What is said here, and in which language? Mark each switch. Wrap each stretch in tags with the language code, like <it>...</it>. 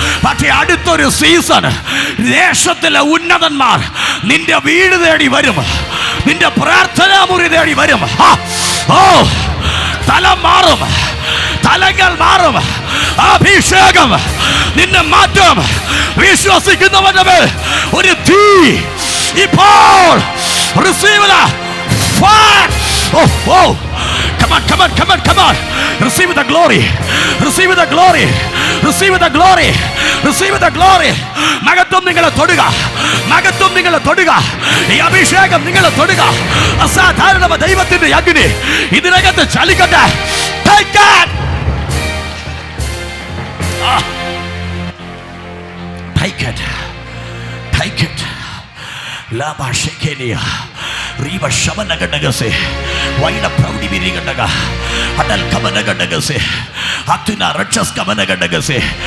<ml>പക്ഷേ അടുത്തൊരു സീസൺ ദേശത്തിലെ ഉന്നതന്മാർ നിന്റെ വീട് തേടി വരും, നിന്റെ പ്രാർത്ഥനാ മുറി തേടി വരും. ഓ തലം മാറും, തലങ്ങൾ മാറും. അഭിഷേകം നിന്നെ മാറ്റും. വിശ്വസിക്കുന്നവന്റെ മേൽ ഒരു തീ ഇപ്പോൾ</ml> <en>receive the fire. Oh oh come on, come on, come on, come on. Receive the glory, receive the glory, receive the glory, receive the glory.</en> <ml>മഹത്വം നിങ്ങളെ തൊടുക, മഹത്വം നിങ്ങളെ തൊടുക. ഈ അഭിഷേകം നിങ്ങളെ തൊടുക. അസാധാരണ ദൈവത്തിന്റെ അഗ്നി ഇതിനകത്ത് ചലിക്കട്ടെ.</ml> <en>Take it. Take it, take it. Laba shekenia riba shamanagandagase waida proudi birigandaga adal kamanagandagase athuna rakshas kamanagandagase.</en>